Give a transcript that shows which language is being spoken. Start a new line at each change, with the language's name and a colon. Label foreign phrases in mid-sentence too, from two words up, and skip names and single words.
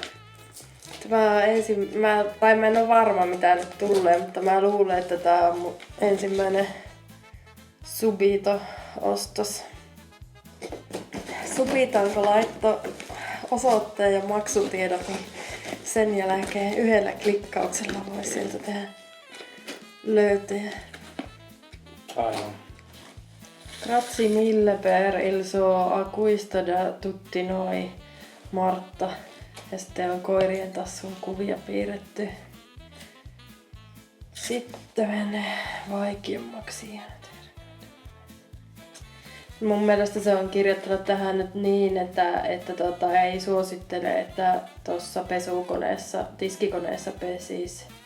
Finnish: Mä en ole varma mitä nyt tulee, mutta mä luulen, että tää on mun ensimmäinen Subito-ostos. Subitonko laittoi osoitteen ja maksutiedot, niin sen jälkeen yhdellä klikkauksella voi sieltä tehdä löytöjä. Aivan.
Italian: Grazie mille per il suo acquisto da tutti noi, Martta.
Finnish: Ja sitten on koirien tassun kuvia piirretty. Sitten menee vaikeammaksi. Mun mielestä se on kirjoittanut tähän nyt niin, että ei suosittele, että tuossa pesukoneessa, tiskikoneessa pesisi.